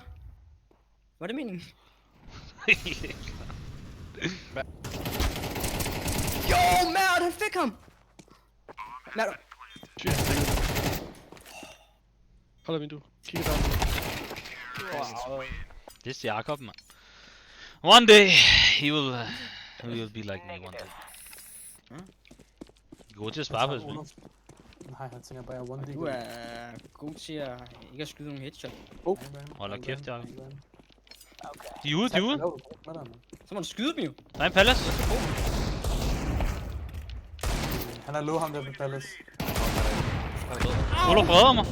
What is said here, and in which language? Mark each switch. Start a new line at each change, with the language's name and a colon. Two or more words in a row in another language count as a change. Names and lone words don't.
Danish: Var det meningen? Jo, Mert, han fik ham! Mert, Hold da vindue. Kigger der. Det er Jakob, man.
English: One day, he will be like me one day.
Danish: God til at spare på det spil. Nej, han tænker bare,
English: one day.
Danish: Du er god til at ikke at skyde nogle headshot. Hold da kæft, Jakob. De er ude, de er ude. Så må du skyde dem jo. Der er en Palace. Han er low ham der på Palace. Olof redder mig.